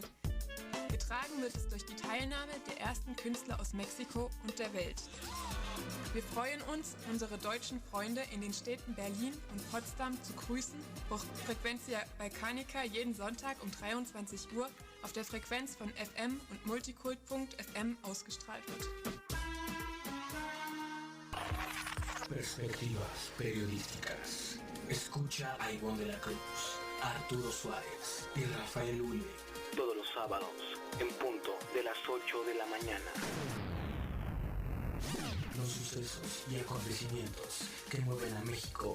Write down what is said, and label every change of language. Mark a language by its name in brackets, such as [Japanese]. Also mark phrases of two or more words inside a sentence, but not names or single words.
[German] Getragen wird es durch die Teilnahme der ersten Künstler aus Mexiko und der Welt. Wir freuen uns, unsere deutschen Freunde in den Städten Berlin und Potsdam zu grüßen, wo Frecuencia Balkanica jeden Sonntag um 23 Uhr auf der Frequenz von FM und Multikult.fm ausgestrahlt wird. [Spanish] Perspectivas periodísticas. Escucha a Ivonne de la Cruz, a Arturo Suárez y Rafael Ule. Todos los sábados, en punto de las 8 de la mañana. Los sucesos y acontecimientos que mueven a México